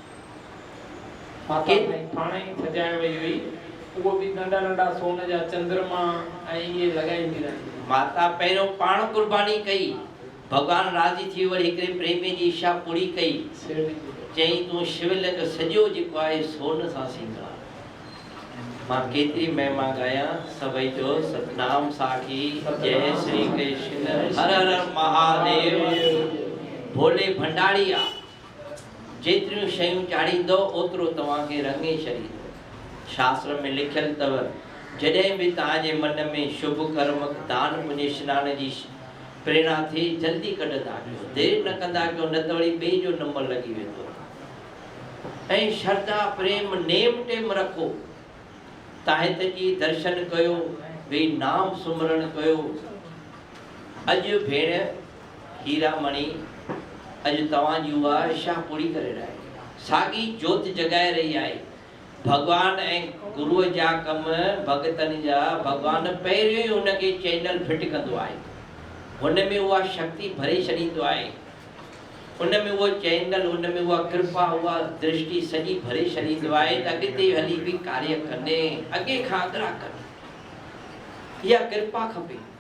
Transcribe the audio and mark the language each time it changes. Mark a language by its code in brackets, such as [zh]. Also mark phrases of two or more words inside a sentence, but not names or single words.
[sd] पाण ई सजाए वई हुई उहो बि नंढा नंढा सोन जा चंद्रमा ऐं इहे लॻाईंदी रहंदी माता पहिरियों पाण कुर्बानी कई भॻवान राज़ी थी वरी हिकिड़े प्रेमी जी इच्छा पूरी कई चई तूं शिवलिंग सॼो जेको आहे सोन सां सिंगार मां केतिरी महिमा गाया सभई जो सतनाम साखी जय श्री कृष्ण हर हर महादेव भोले भंडारी आहे जेतिरियूं शयूं चाढ़ींदो ओतिरो तव्हांखे रंगे छॾींदो शास्त्र में लिखियलु अथव जॾहिं बि तव्हांजे मन में शुभ कर्म दान पुण्य स्नान जी प्रेरणा थिए जल्दी कढंदा कयो देरि न कंदा कयो न त वरी ॿिए जो नंबर लॻी वेंदो ऐं श्रद्धा प्रेम नेम टेम रखो तव्हां हिते जी दर्शन कयो वेही नाम सुमरण कयो अॼु भेण हीरामणी अॼु तव्हांजी उहा इच्छा पूरी करे रही साॻी जोत जॻाए रही आहे भॻवान ऐं गुरुअ जा कम भगतनि जा भॻवान पहिरियों ई हुनखे चैनल फिट कंदो आहे हुन में उहा शक्ति भरे छॾींदो आहे हुन में उहो चैनल हुन में उहा कृपा उहा दृष्टि सॼी भरे छॾींदो आहे त अॻिते हली बि कार्य कनि अॻे खां अॻिरा कनि इहा कृपा खपे